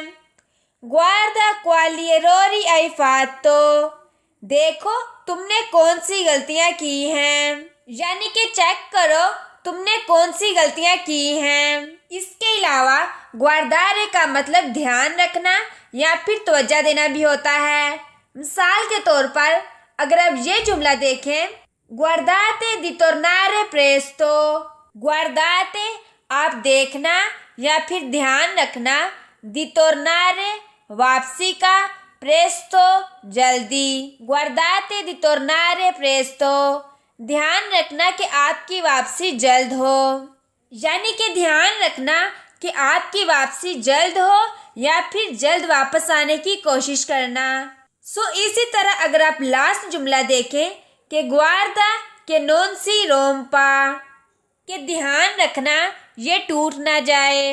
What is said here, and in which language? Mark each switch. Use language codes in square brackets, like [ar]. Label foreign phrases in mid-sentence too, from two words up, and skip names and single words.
[it] Guarda quali errori hai fatto, [ur] دیکھو تم نے کون سی غلطیاں کی ہیں، یعنی کہ چیک کرو تم نے کون سی غلطیاں کی ہیں. اس کے علاوہ گوآردارے کا مطلب دھیان رکھنا یا پھر توجہ دینا بھی ہوتا ہے. مثال کے طور پر اگر آپ یہ جملہ دیکھیں, [it] Guardate di tornare presto, [ur] گوآرداتے آپ دیکھنا یا پھر دھیان رکھنا, [it] di tornare [ur] واپسی کا، پریستو جلدی, [it] Guardate di tornare presto [ur] دھیان رکھنا کہ آپ کی واپسی جلد ہو، یعنی کہ دھیان رکھنا کہ آپ کی واپسی جلد ہو یا پھر جلد واپس آنے کی کوشش کرنا. اسی طرح اگر آپ لاسٹ جملہ دیکھیں کہ [it] Guarda che non si rompa, [ur] کہ دھیان رکھنا یہ ٹوٹ نہ جائے.